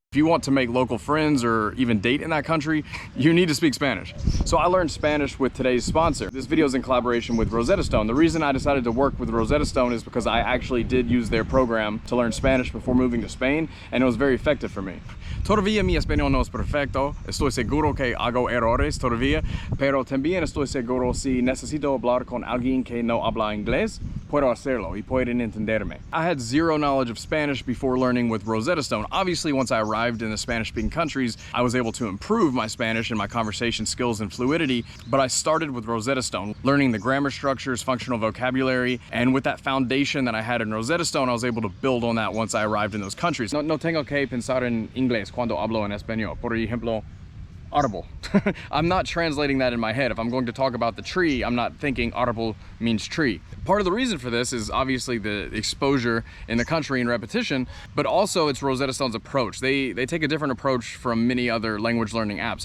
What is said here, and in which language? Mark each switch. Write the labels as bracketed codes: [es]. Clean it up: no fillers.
[en] If you want to make local friends or even date in that country, you need to speak Spanish. So I learned Spanish with today's sponsor. This video is in collaboration with Rosetta Stone. The reason I decided to work with Rosetta Stone is because I actually did use their program to learn Spanish before moving to Spain, and it was very effective for me. [es] Todavía mi español no es perfecto. Estoy seguro que hago errores todavía, pero también estoy seguro si necesito hablar con alguien que no habla inglés, puedo hacerlo y pueden entenderme. [en] I had zero knowledge of Spanish before learning with Rosetta Stone. Obviously, once I arrived in the Spanish-speaking countries, I was able to improve my Spanish and my conversation skills and fluidity, but I started with Rosetta Stone, learning the grammar structures, functional vocabulary, and with that foundation that I had in Rosetta Stone, I was able to build on that once I arrived in those countries. [es] No tengo que pensar en inglés cuando hablo en español. Por ejemplo, audible. [en] I'm not translating that in my head. If I'm going to talk about the tree, I'm not thinking audible means tree. Part of the reason for this is obviously the exposure in the country and repetition, but also it's Rosetta Stone's approach. They take a different approach from many other language learning apps.